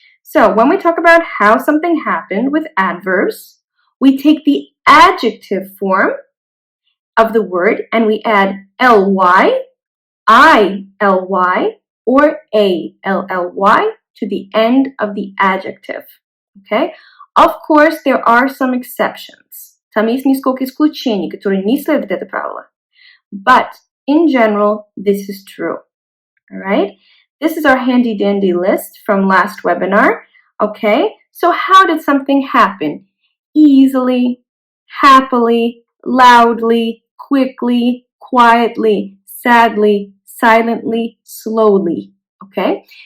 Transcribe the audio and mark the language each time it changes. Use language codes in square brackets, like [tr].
[en] So when we talk about how something happened with adverbs, we take the adjective form of the word and we add ly, ily, or ally to the end of the adjective. Okay? Of course, there are some exceptions. [ru] Там есть несколько исключений, которые не следуют это правило. [en] But in general, this is true. All right? This is our handy dandy list from last webinar. Okay? So how did something happen? Easily, happily, loudly, quickly, quietly, sadly, silently, slowly. Okay?